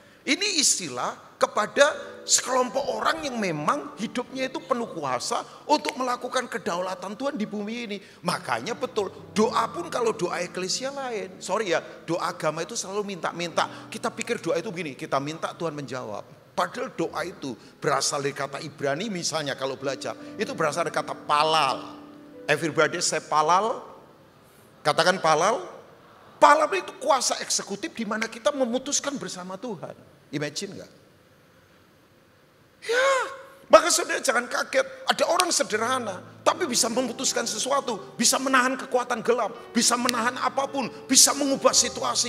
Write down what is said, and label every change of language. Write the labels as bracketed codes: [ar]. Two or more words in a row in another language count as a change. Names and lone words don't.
[id] Ini istilah kepada sekelompok orang yang memang hidupnya itu penuh kuasa untuk melakukan kedaulatan Tuhan di bumi ini. Makanya betul, doa pun kalau doa eklesia lain. Sorry ya, doa agama itu selalu minta-minta. Kita pikir doa itu begini, kita minta Tuhan menjawab. Padahal doa itu berasal dari kata Ibrani misalnya kalau belajar. Itu berasal dari kata palal. [en] Everybody say palal. [id] Katakan palal. Palal itu kuasa eksekutif di mana kita memutuskan bersama Tuhan. Imagine gak? Ya, maka saudara jangan kaget. Ada orang sederhana, tapi bisa memutuskan sesuatu. Bisa menahan kekuatan gelap. Bisa menahan apapun. Bisa mengubah situasi.